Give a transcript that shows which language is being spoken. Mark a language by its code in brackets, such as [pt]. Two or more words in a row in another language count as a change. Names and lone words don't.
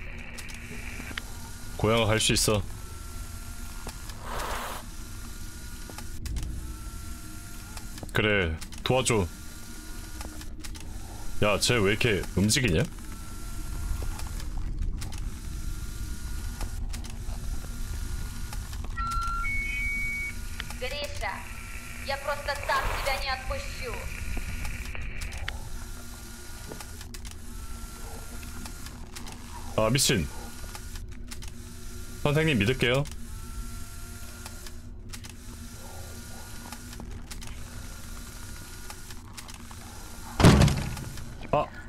[ko] 고양아 갈 수 있어. 그래, 도와줘. 야, 쟤 왜 이렇게 움직이냐? [ru] Гриша, я просто так тебя не отпущу. [ko] 아, 미친. 선생님 믿을게요. 아.